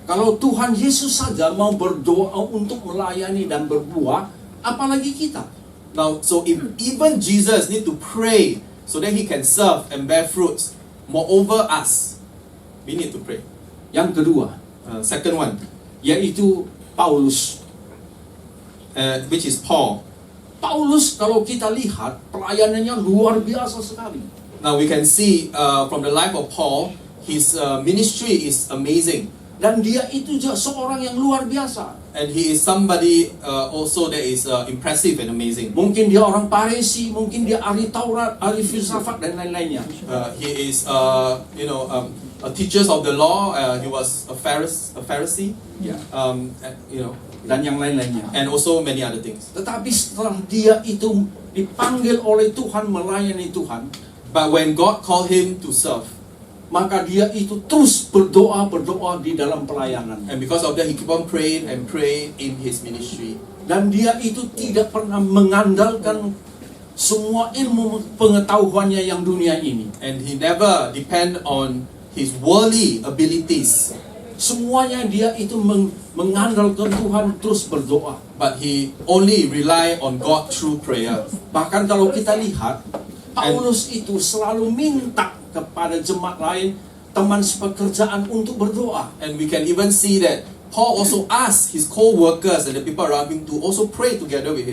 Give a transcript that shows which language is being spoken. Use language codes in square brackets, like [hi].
[id] Kalau Tuhan Yesus saja mau berdoa untuk melayani dan berbuah, apalagi kita. [en] Now, so if even Jesus need to pray so that he can serve and bear fruits, moreover us, we need to pray. [id] Yang kedua, [en] Second one, [id] yaitu Paulus. [en] which is Paul. [id] Paulus kalau kita lihat pelayanannya luar biasa sekali. [en] Now we can see from the life of Paul, his ministry is amazing. [id] Dan dia itu juga seorang yang luar biasa. [en] And he is somebody also that is impressive and amazing. [id] Mungkin dia orang Farisi, mungkin dia ahli Taurat, ahli filsafat dan lain-lainnya. [en] He is, a teacher of the law. He was a Pharisee. [id] Ya. [en] And, [id] Dan yang lain-lainnya. [en] and also many other things. [id] Tetapi setelah dia itu dipanggil oleh Tuhan melayani Tuhan, [en] But when God called him to serve, [id] maka dia itu terus berdoa di dalam pelayanan. [en] and because of that, he keep on praying and praying in his ministry. [id] Dan dia itu tidak pernah mengandalkan semua ilmu pengetahuannya yang dunia ini. [en] And he never depend on his worldly abilities, [id] Semuanya dia itu mengandalkan Tuhan, terus berdoa. [en] but he only rely on God through prayer. [id] Bahkan kalau kita lihat, Paulus itu selalu minta kepada jemaat lain, teman sepekerjaan untuk berdoa. [en] And we can even see that Paul also asked his co-workers and the people around him to also pray together with